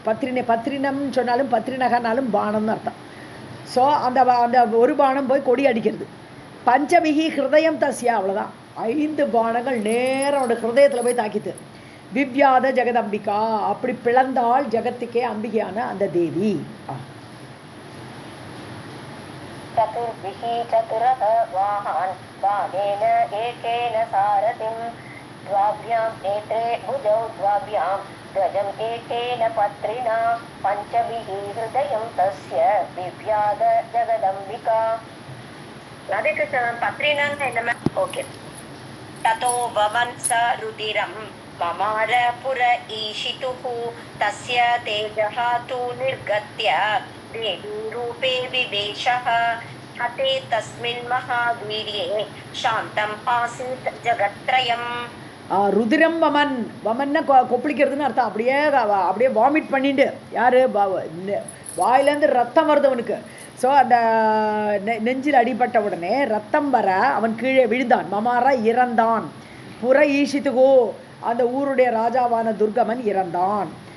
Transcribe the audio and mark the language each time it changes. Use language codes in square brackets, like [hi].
[ta] பத்ரினம்னு சொன்னாலும் பத்ரிநகனாலும் பானம்னு அர்த்தம். ஸோ அந்த ஒரு பானம் போய் கொடி அடிக்கிறது. [sa] பஞ்சவிகி ஹிருதயம் தஸ்யா, [ta] அவ்வளோதான், 5 பானங்கள் நேரம் அவனோட ஹிருதயத்தில் போய் தாக்கித்து. [sa] விவ்யாத ஜெகதம்பிகா, [ta] அப்படி பிளந்தாள் ஜெகத்துக்கே அம்பிகையான அந்த தேவி. [sa] चतुर्भिः चतुरः वाहान् बाणेन एकेन सारथिं द्वाभ्यां नेत्रे भुजौ द्वाभ्यां ध्वजम् एकेन पत्रिणा पञ्चभिः हृदयं तस्य बिभ्याद जगदम्बिका. [ta] அதுக்கு பத்ரினான்னு என்ன? ஓகே. [sa] ततो वमन्स रुदिरं ममार पुर ईशितुः तस्य तेजः तु निर्गत्य देवी रूपे विवेशः हते तस्मिन् महावीर्ये शान्तम् आसीत् जगत्त्रयम्. [ta] ருதிரம் வமன், வமன்னா கொப்பளிக்கிறதுன்னு அர்த்தம். அப்படியே வாமிட் பண்ணிட்டு, யார் வாயிலேருந்து ரத்தம் வருது அவனுக்கு. ஸோ அந்த நெஞ்சில் அடிபட்ட உடனே ரத்தம் வர அவன் கீழே விழுந்தான். மமாரா இறந்தான். [sa] புற ஈஷித்துகோ, [ta] அந்த ஊருடைய ராஜாவான துர்கமன் இறந்தான்.